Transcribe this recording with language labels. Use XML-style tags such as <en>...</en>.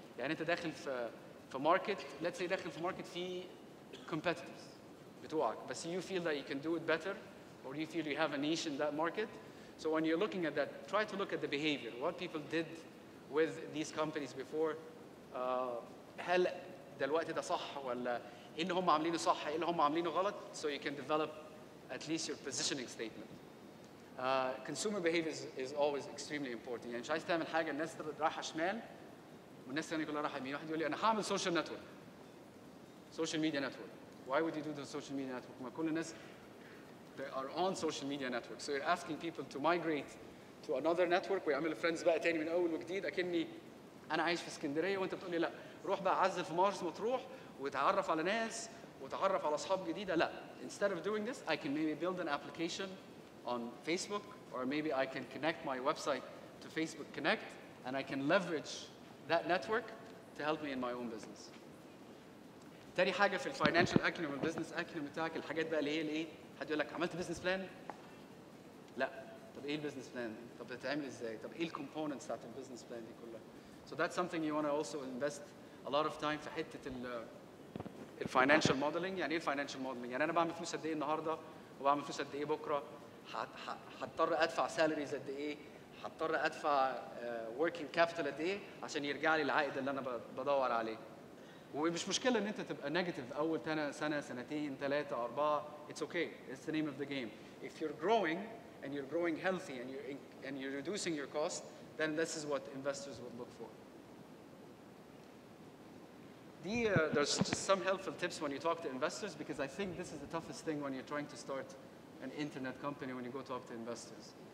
<ar>يعني انت داخل في</ar> <en>market, let's say</en> <ar>داخل في</ar> <en>market</en> <ar>فيه</ar> <en>competitors</en> <ar>بتوعك, بس</ar> <en>you feel that you can do it better, or you feel you have a niche in that market. So when you're looking at that, try to look at the behavior, what people did with these companies before. هل دلوقتي ده صح ولا ايه اللي هم عاملينه صح, ايه اللي هم عاملينه غلط, so you can develop at least your positioning statement. Consumer behavior is always extremely important.</en> <ar>يعني مش عايز تعمل حاجه الناس رايحه شمال والناس الثانيه كلها رايحه يمين. واحد يقول لي انا هعمل سوشيال نتورك, سوشيال ميديا نتورك.</ar> <en>Why would you do the social media network?</en> <ar>ما كل الناس</ar> <en>they are on social media network. So you're asking people to migrate to another network</en> <ar>ويعملوا</ar> <en>friends</en> <ar>بقى تاني من اول وجديد. اكني انا عايش في اسكندريه وانت بتقول لي لا روح بقى عزل في مرسى مطروح وتعرف على ناس وتعرف على اصحاب جديده.</ar> <en>لا, instead of doing this I can maybe build an application on Facebook, or maybe I can connect my website to Facebook Connect, and I can leverage that network to help me in my own business.</en> <ar>تاني حاجه في الفاينانشال اكيوم والبزنس اكيوم بتاعك, الحاجات بقى اللي هي الايه, حد يقول لك عملت بزنس بلان؟ لا. طب ايه البزنس بلان؟ طب بتتعمل ازاي؟ طب ايه الكومبوننتس بتاعت البزنس بلان دي كلها؟</ar> <en>So that's something you want to also invest a lot of time</en> <ar>في حته الفاينانشال موديلنج. يعني ايه الفاينانشال موديلنج؟ يعني انا بعمل فلوس قد ايه النهارده وبعمل فلوس قد ايه بكره, هضطر ادفع سالاريز قد ايه, هضطر ادفع وركينج كابيتال قد ايه عشان يرجع لي العائد اللي انا بدور عليه. ومش مشكله ان انت تبقى نيجاتيف اول سنه سنتين ثلاثه اربعه,</ar> <en>it's okay, it's the name of the game. If you're growing and you're growing healthy and you're reducing your cost, then this is what investors would look for. There's just some helpful tips when you talk to investors, because I think this is the toughest thing when you're trying to start an internet company, when you go talk to investors.</en>